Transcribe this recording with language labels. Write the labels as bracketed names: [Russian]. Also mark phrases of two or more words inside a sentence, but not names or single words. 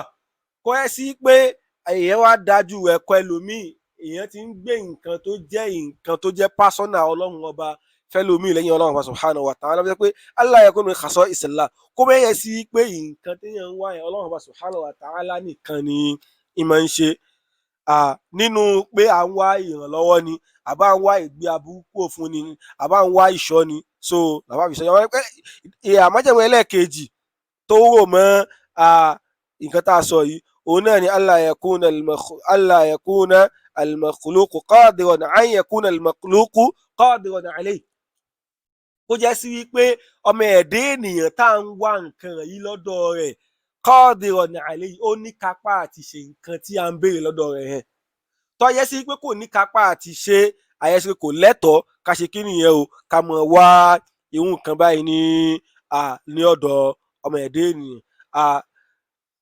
[Yoruba] Kó yẹ sí pé èèyàn wá dájú ẹ̀kọ́ ẹlòmíì, èèyàn ti ń gbé nǹkan tó jẹ́ pásọ́nà Ọlọ́run ọba fẹ́lòmíì lẹ́yìn Ọlọ́run ọba [Arabic] سبحانه وتعالى, [Yoruba] lọ́wọ́ pé [Arabic] ألا يكون من خصائص الله, [Yoruba] kó bẹ́yẹ sí pé nǹkan téèyàn ń wá yẹn Ọlọ́run ọba [Arabic] سبحانه وتعالى [Yoruba] nìkan ni ìmọ̀ ń ṣe. Nínú pé à ń wá ìrànlọ́wọ́ ni, àbá ń wá ìgbé aburú kúrò fún ni, àbá ń wá ìṣọ́ ni. So làbá fi sọ yẹn pé àmájẹ̀mú ẹlẹ́ẹ̀kejì tó rò mọ́ nǹkan tá a sọ yìí, òun náà ni [Arabic] ألا يكون المخلوق قادرا أن يكون المخلوق قادرا عليه, [Yoruba] kó jẹ́ sí wípé ọmọ ẹ̀dá ènìyàn tá à ń wá nǹkan yìí lọ́dọ̀ rẹ̀, [Arabic] قادرا عليه, [Yoruba] ó ní kápá àti ṣe nǹkan tí a ń béèrè lọ́dọ̀ rẹ̀ yẹn. Tó yẹ sí pé kò ní kápá àti ṣe, àyẹ̀sí pé kò lẹ́tọ̀ọ́ ká ṣe kí nìyẹn o, ká mọ̀ wá irú nǹkan báyìí ní ọ̀dọ̀ ọmọ ẹ̀dá ènìyàn.